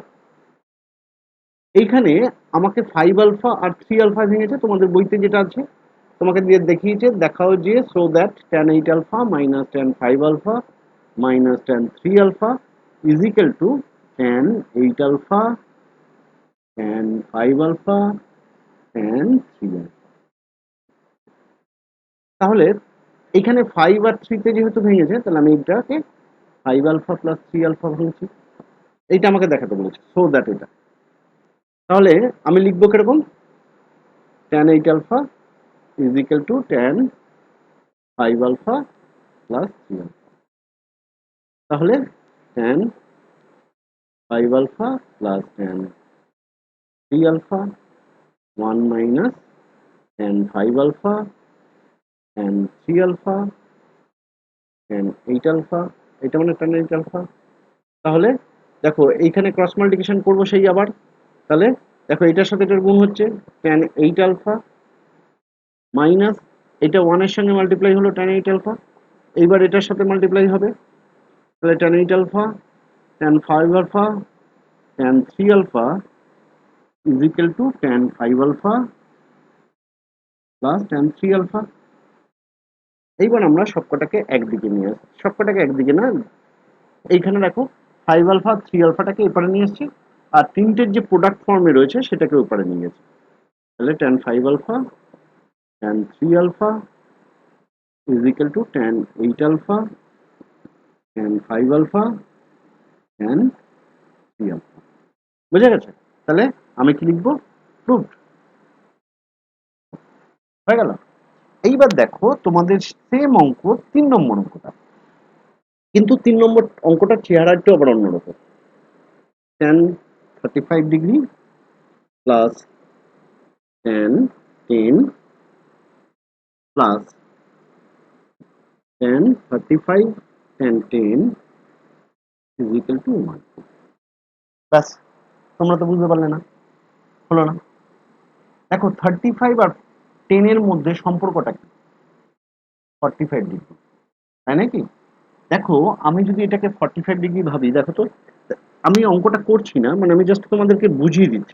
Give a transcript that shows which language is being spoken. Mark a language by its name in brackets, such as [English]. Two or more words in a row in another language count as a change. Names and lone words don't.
[Bangla] এইখানে আমাকে 5 আলফা আর 3 আলফা ভেঙেছে তোমাদের বইতে যেটা আছে, তোমাকে দিয়ে দেখিয়েছে, দেখাও যে [English] so that [Bangla] tan 8 আলফা মাইনাস tan 5 আলফা মাইনাস tan 3 আলফা [English] is equal to [Bangla] tan 8 আলফা tan 5 আলফা tan 3 আলফা। তাহলে এখানে 5 আর 3 তে যেহেতু ভেঙেছে তাহলে আমি এটাকে 5 আলফা প্লাস 3 আলফা ভেঙেছি, এইটা আমাকে দেখাতে বলেছে [English] so that [Bangla] এটা। তাহলে আমি লিখবো কিরকম? [English] tan 8 alpha is equal to tan 5 alpha plus 3 alpha। তাহলে tan 5 alpha plus tan 3 alpha 1 minus tan 5 alpha tan 3 alpha tan 8 alpha, [Bangla] এটা মানে tan 8 alpha। তাহলে দেখো এইখানে [English] cross multiplication [Bangla] করবো সেই আবার, তাহলে দেখো এটার সাথে এটার গুণ হচ্ছে [English] tan 8 alpha মাইনাস এটা 1 এর সঙ্গে মাল্টিপ্লাই হলো tan 8 alpha, এইবার এটার সাথে মাল্টিপ্লাই হবে, তাহলে tan 8 alpha tan 5 alpha tan 3 alpha is equal to tan 5 alpha plus tan 3 alpha। [Bangla] এইবার আমরা সবকটাকে একদিকে নিয়ে আসি, সবকটাকে একদিকে না, এইখানে দেখো 5 alpha 3 alphaটাকে এপারে নিয়ে এসেছি, আর তিনটের যে [English] product form [Bangla] রয়েছে সেটাকে ওপারে নিয়ে গেছি, তাহলে [English] tan 5 alpha tan 3 alpha is equal to tan 8 alpha tan 5 alpha tan 3 alpha। [Bangla] বুঝে গেছে? তাহলে আমি কি লিখবো? প্রুভড। হয়ে গেল। এইবার দেখো তোমাদের সেম অঙ্ক 3 নম্বর অঙ্কটা, কিন্তু 3 নম্বর অঙ্কটার চেহারা একটু আবার অন্যরকম। tan 35 [English] degree plus [Bangla] tan 10 প্লাস tan 35 tan 10 [English] is equal to [Bangla] 1। ব্যাস, তোমরা তো বুঝতে পারলে না, হলো না? দেখো 35 আর 10 এর মধ্যে সম্পর্কটা কি? 45 ডিগ্রি, তাই নাকি? দেখো আমি যদি এটাকে 45 ডিগ্রি ভাবি, দেখো তো আমি অঙ্কটা করছি না, মানে আমি জাস্ট তোমাদেরকে বুঝিয়ে দিচ্ছি।